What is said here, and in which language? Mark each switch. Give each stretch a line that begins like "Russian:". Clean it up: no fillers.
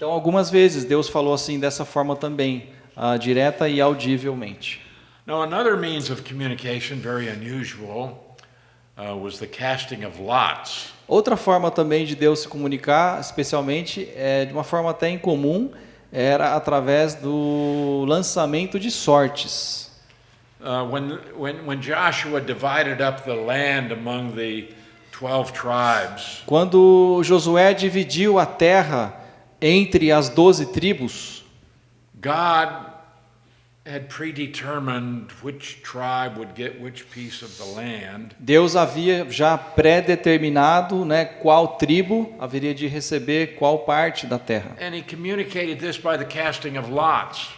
Portuguese: Então, algumas vezes Deus falou assim, dessa forma também, direta e audivelmente.
English: Now, another means of communication, very unusual, was the casting of lots.
Portuguese: Outra forma também de Deus se comunicar, especialmente, de uma forma até incomum, era através do lançamento de sortes.
English: When Joshua divided up the land among the 12 tribes,
Portuguese: Quando Josué dividiu a terra entre as 12 tribos,
English: God had predetermined which tribe would get which piece of the land.
Portuguese: Deus havia já pré-determinado, né, qual tribo haveria de receber qual parte da terra.
English: And he communicated this by the casting of lots.